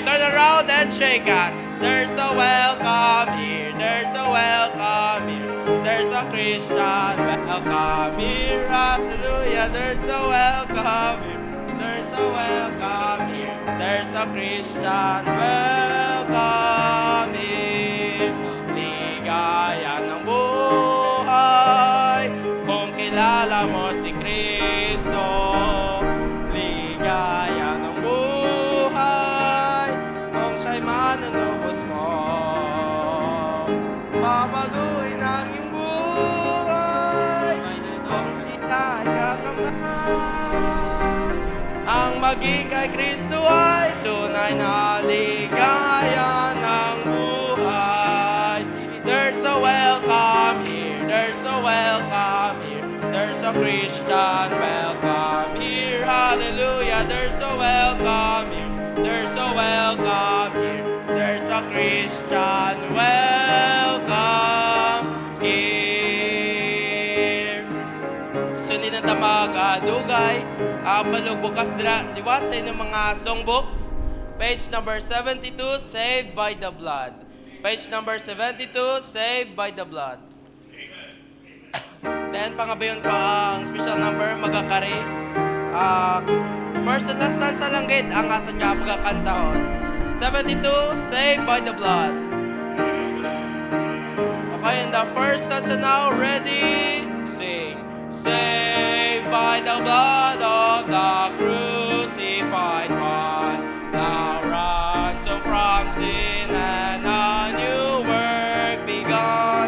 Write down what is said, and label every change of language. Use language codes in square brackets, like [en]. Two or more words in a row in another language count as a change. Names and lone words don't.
[en] Turn around and shake hands. There's a welcome here, there's a welcome here. There's a Christian welcome here, hallelujah. There's a welcome here, there's a welcome here. There's a Christian welcome here. [tl] Ligaya ng buhay kung kilala mo si Kristo. Ligaya ng buhay kung siya'y manunubos mo. Babaguhin ang iyong buhay kung sila ay kakamtan. Ang maging kay Kristo ay tunay na ligaya ng buhay. [en] There's a welcome here, there's a welcome here. There's a Christian welcome here, hallelujah. There's a welcome here, there's a welcome here. There's a Christian welcome here. [hil] So hindi na tamagadugay, palugbukas liwat sa inyong mga songbooks. [en] Page number 72, Saved by the Blood. Page number 72, Saved by the Blood. Then, [hil] pangabayon ko ang special number, magakari. [en] First and last stanza [hil] lang gid ang aton nga pagkakantahon. [en] 72, Saved by the Blood. Okay, and the first stanza now, ready, sing. Saved by the blood of the crucified one, now ransom from sin and a new work begun.